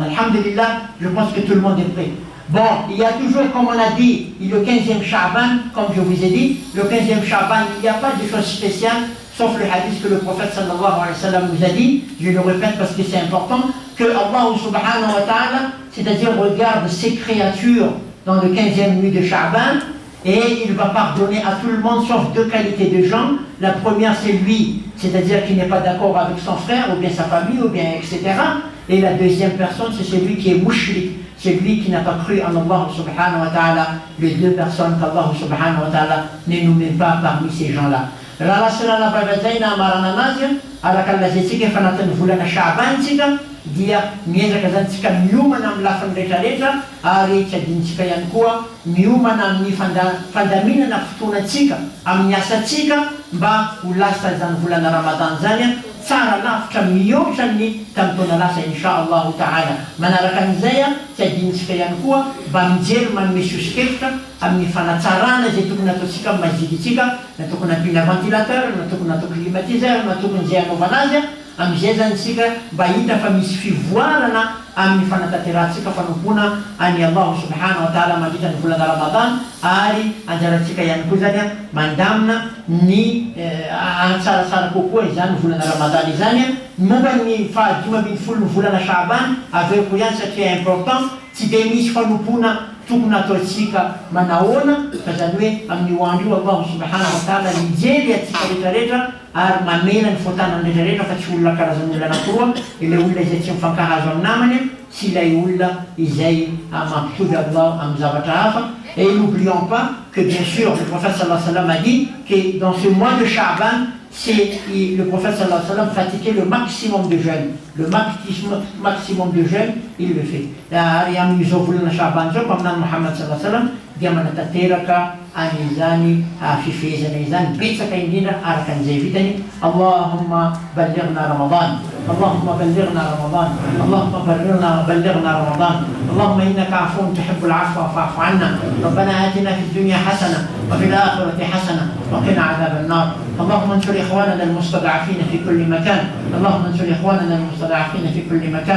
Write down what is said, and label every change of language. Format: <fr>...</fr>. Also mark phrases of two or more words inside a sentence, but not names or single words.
<fr>Alhamdulillah, je pense que tout le monde est prêt. Bon, il y a toujours, comme on a dit, le 15e Sha'ban, comme je vous ai dit, le 15e Sha'ban, il n'y a pas de chose spéciale, sauf le hadith que le prophète</fr> <ar>صلى الله عليه وسلم</ar> <fr>nous a dit, je le répète parce que c'est important, que Allah</fr> <ar>سبحانه وتعالى,</ar> <fr>c'est-à-dire regarde ses créatures dans le 15e nuit de Sha'ban, et il va pardonner à tout le monde sauf deux qualités de gens. La première, c'est lui, c'est-à-dire qui n'est pas d'accord avec son frère, ou bien sa famille, ou bien etc. Et la deuxième personne, c'est celui qui est mushrik, c'est lui qui n'a pas cru en Allah</fr> <ar>سبحانه وتعالى,</ar> <fr>les deux personnes qu'Allah</fr> <ar>سبحانه وتعالى</ar> <fr>ne nous met pas parmi ces gens-là.</fr> <mg>Raha sirana babazaina amarana anazy arak'alazentsika efa anatin'ny volana Sha'bantsika dia miezaka zany tsika miomana amin'ny lafiny rehetrarehetra ary tsy adinitsika ihany koa miomana amin'ny fandaminana fotoanatsika amin'ny asatsika mba ho lasa zany volana Ramadan zany tsara lavitra mihoatra ny tamin'ny taona lasa</mg> <ar>إن شاء الله تعالى.</ar> <mg>Manaraka an'izay tsy adinitsika ihany koa mba mijery manome sosikevitra amin'ny fanatsarana zay tokony ataotsika amin'ny masjiditsika, na tokony ampina ventilateur, na tokony atao climatiseur, na tokony zay anaovana azy amizay zany tsika mba hita fa misy fivoarana amin'ny fanatanterahitsika fanompona any Allah</mg> <ar>سبحانه وتعالى</ar> <mg>mandritra ny volana Ramadan, ary anjaratsika ihany koa zany mandamina ny tsaratsara kokoa izany volana Ramadan izany momba ny fahadimy ambin'ny folo ny volana Sha'ban aveo koa ihany satria important tsy de misy fanompona tokony ataotsika manahoana fa zany hoe amin'ny andro io Allah</mg> <ar>سبحانه وتعالى</ar> <mg>mijery atsika rehetrarehetra ary mamela ny fotanany rehetrarehetra fa tsy olona karazan'olona anankiroa, ilay olona izay tsy mifankahazo amin'ny namany sy ilay olona izay mampitovy Allah amin'ny zavatra hafa.</mg> <fr>Et n'oublions pas que bien sûr le prophète</fr> <ar>صلى الله عليه وسلم</ar> <fr>a dit que dans ce mois de Sha'ban, le prophète</fr> <ar>صلى الله عليه وسلم</ar> <fr>pratiquait le maximum de jeûne. Le maximum de jeûne, il le fait.</fr> <mg>Yang yuzovulna Sha'ban zo pamanany Muhammad</mg> <ar>صلى الله عليه وسلم</ar> <mg>dia manatateraka an'izany fifehezana izany betsaka indrindra araka an'izay vitany.</mg> <ar>اللهم بلغنا رمضان، اللهم بلغنا رمضان، اللهم بلغنا رمضان، اللهم إنك عفو تحب العفو فاعف عنا, ربنا آتنا في الدنيا حسنة وفي الآخرة حسنة وقنا عذاب النار. اللهم انصر إخواننا المستضعفين في كل مكان، اللهم انصر إخواننا المستضعفين في كل مكان.</ar>